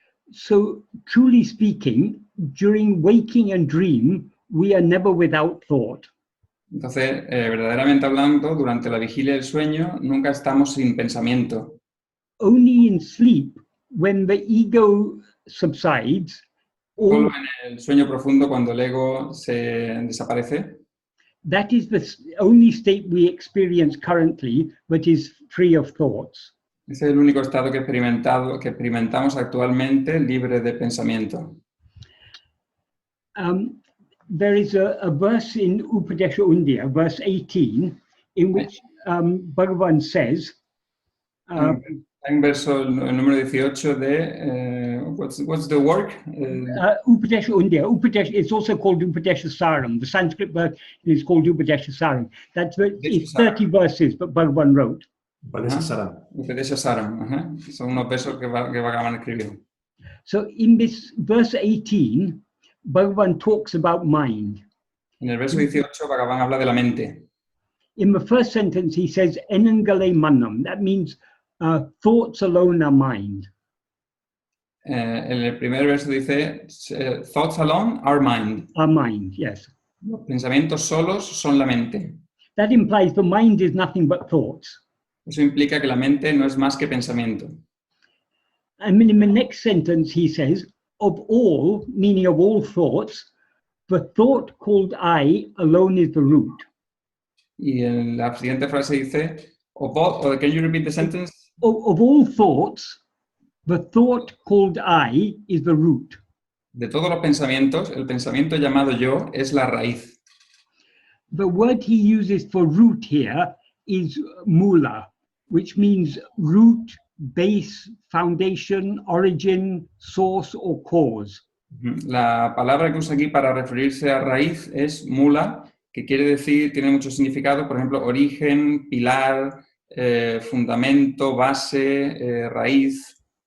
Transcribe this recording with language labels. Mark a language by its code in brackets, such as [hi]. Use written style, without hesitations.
[en] So, truly speaking, during waking and dream, we are never without thought. [es] Entonces, verdaderamente hablando, durante la vigilia del sueño nunca estamos sin pensamiento. [en] Only in sleep, when the ego subsides, [es] Solo en el sueño profundo, cuando el ego se desaparece, [en] that is the only state we experience currently that is free of thoughts. [es] ese es el único estado que experimentamos actualmente libre de pensamiento. [en] There is a verse in Upadesha Undiyana, verse 18, in which Bhagavan says, [es] Hay un verso, el número 18 de, [en] what's the work? Upadesha Undya. Upadesha, it's also called Upadesha Saram. The Sanskrit word is called Upadesha Saram. It's 30 verses that Bhagavan wrote. Upadesha Saram. Upadesha Saram. [es] Son unos versos que Bhagavan escribió. [en] So in this verse 18, Bhagavan talks about mind. [es] En el verso 18, Bhagavan habla de la mente. [en] In the first sentence, he says, [ta] Enangale Manam. [en] That means thoughts alone are mind. [es] En el primer verso dice, [en] thoughts alone are mind. Our mind, yes. [es] Los pensamientos solos son la mente. [en] That implies the mind is nothing but thoughts. [es] Eso implica que la mente no es más que pensamiento. [en] And in the next sentence, he says, of all, meaning of all thoughts, the thought called I alone is the root. [es] Y en la siguiente frase dice, [en] can you repeat the sentence? Of all thoughts, the thought called I is the root. [es] De todos los pensamientos, el pensamiento llamado yo es la raíz. [en] The word he uses for root here is mula, which means root, base, foundation, origin, source, or cause. [es] La palabra que usa aquí para referirse a raíz es mula, que quiere decir, tiene mucho significado, por ejemplo, origen, pilar, fundamento, base, raíz.